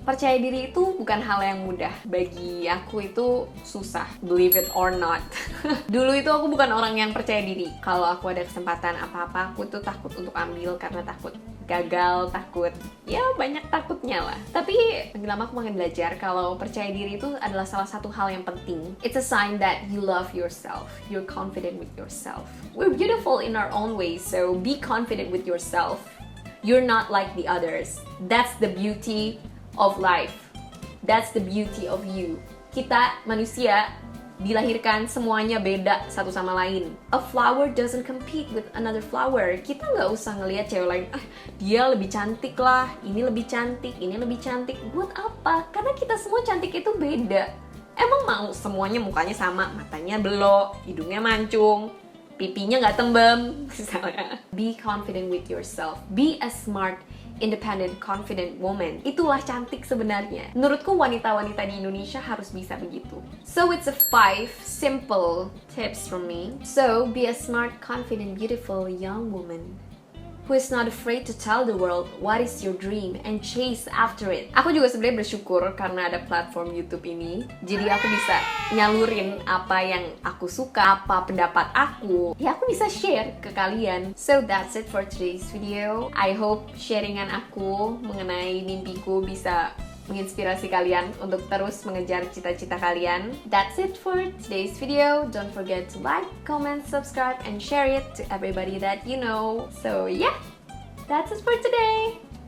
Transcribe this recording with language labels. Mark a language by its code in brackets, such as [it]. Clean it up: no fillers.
[id] Percaya diri itu bukan hal yang mudah. Bagi aku itu susah, [en] believe it or not. [id] Dulu itu aku bukan orang yang percaya diri. Kalau aku ada kesempatan apa-apa, aku tuh takut untuk ambil karena takut gagal, takut, ya banyak takutnya lah. Tapi makin lama aku makin belajar kalau percaya diri itu adalah salah satu hal yang penting. [en] It's a sign that you love yourself, you're confident with yourself. We're beautiful in our own ways, so be confident with yourself. You're not like the others. That's the beauty of life. That's the beauty of you. [id] Kita manusia dilahirkan semuanya beda satu sama lain. [en] A flower doesn't compete with another flower. [id] Kita nggak usah ngelihat cewek lain, dia lebih cantik lah, ini lebih cantik, ini lebih cantik. Buat apa? Karena kita semua cantik itu beda. Emang mau semuanya mukanya sama, matanya belok, hidungnya mancung, pipinya nggak tembem, misalnya. [en] Be confident with yourself. Be a smart, independent, confident woman. [id] Itulah cantik sebenarnya. Menurutku wanita-wanita di Indonesia harus bisa begitu. [en] So it's a 5 simple tips from me. So be a smart, confident, beautiful young woman who is not afraid to tell the world what is your dream and chase after it. [id] Aku juga sebenarnya bersyukur karena ada platform YouTube ini. Jadi aku bisa nyalurin apa yang aku suka, apa pendapat aku. Ya aku bisa share ke kalian. [en] So that's it for today's video. I hope [id] sharingan aku mengenai mimpiku bisa menginspirasi kalian untuk terus mengejar cita-cita kalian. [en] That's it for today's video. Don't forget to like, comment, subscribe, and share it to everybody that you know. So yeah, that's it for today.